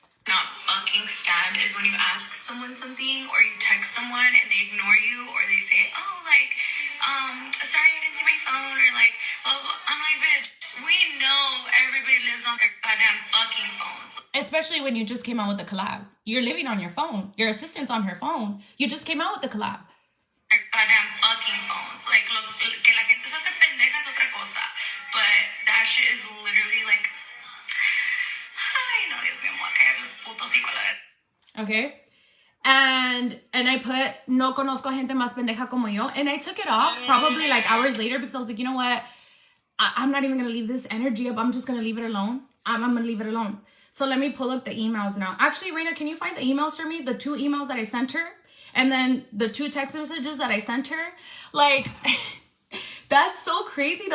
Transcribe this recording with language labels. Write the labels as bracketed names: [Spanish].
[English] not fucking stand is when you ask someone something or you text someone and they ignore you or they say, oh, like, sorry, I didn't see my phone, or like, blah, blah, blah. I'm like, bitch, we know everybody lives on their goddamn fucking phones. Especially when you just came out with the collab. You're living on your phone. Your assistant's on her phone. You just came out with the collab. Goddamn fucking phones. Like, look, [Spanish] que la gente se hace pendeja es otra cosa. [English] But that shit is literally like, [Spanish] ay, no, Dios mío, me voy a caer el puto hocico a la vez. [English] Okay? And I put, [Spanish] no conozco gente más pendeja como yo. [English] And I took it off probably like hours later because I was like, you know what? I'm not even going to leave this energy up. I'm just going to leave it alone. I'm going to leave it alone. So let me pull up the emails now. Actually, Reina, can you find the emails for me? The 2 emails that I sent her? And then the 2 text messages that I sent her, like, that's so crazy.